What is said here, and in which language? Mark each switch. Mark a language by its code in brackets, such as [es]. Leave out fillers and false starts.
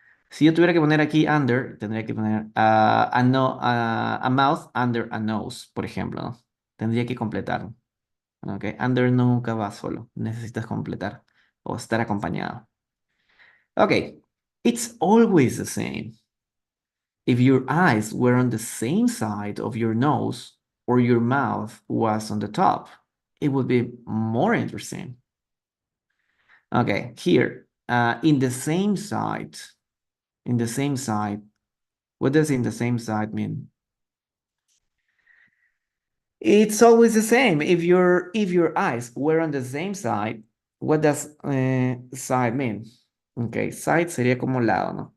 [es] Si yo tuviera que poner aquí under, tendría que poner a mouth under a nose, por ejemplo, ¿no? Tendría que completarlo. ¿Ok? Under nunca va solo. Necesitas completar o estar acompañado. [en] Ok. It's always the same. If your eyes were on the same side of your nose or your mouth was on the top, it would be more interesting. Okay, here, in the same side, in the same side. What does in the same side mean? It's always the same. If your eyes were on the same side, what does side mean? [es] Okay, side sería como lado, ¿no?